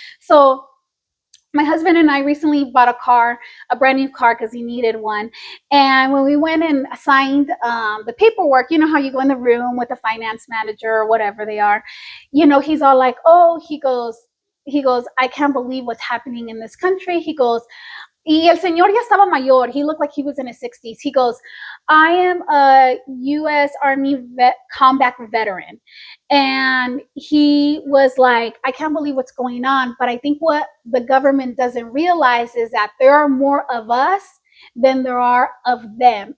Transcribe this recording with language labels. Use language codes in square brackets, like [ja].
[en] So my husband and I recently bought a brand new car because he needed one. And when we went and signed the paperwork, you know how you go in the room with the finance manager or whatever they are, he's all like, oh, he goes, I can't believe what's happening in this country. He goes, [es] y el señor ya estaba mayor. [en] He looked like he was in his 60s. He goes, I am a U.S. Army combat veteran. And he was like, I can't believe what's going on. But I think what the government doesn't realize is that there are more of us than there are of them.